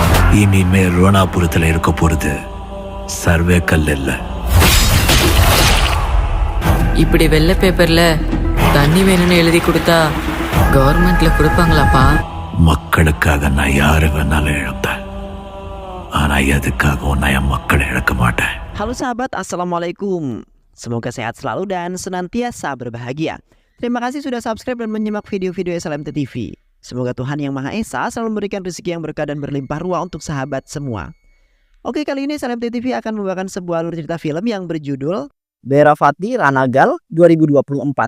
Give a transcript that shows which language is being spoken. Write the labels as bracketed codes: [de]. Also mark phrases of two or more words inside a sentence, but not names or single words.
[ta] இனிமே ரோணாபுரத்துல இருக்க போறது சர்வே கல் இல்ல. இப்படி வெள்ளை பேப்பர்ல தண்ணி வேணும்னு எழுதி கொடுத்தா கவர்மெண்ட்ல கொடுப்பாங்களாப்பா? மக்களுக்காக நான் யாரு வேணாலும் இழப்பேன், ஆனா எதுக்காகவும் நான் என் மக்களை இழக்க மாட்டேன். [id] Halo sahabat, Assalamualaikum. Semoga sehat selalu dan senantiasa berbahagia. Terima kasih sudah subscribe dan menyimak video-video SLMT TV. Semoga Tuhan Yang Maha Esa selalu memberikan rezeki yang berkah dan berlimpah ruah untuk sahabat semua. Oke, kali ini SLMT TV akan membawakan sebuah alur cerita film yang berjudul Bera Fatty Ranagal 2024.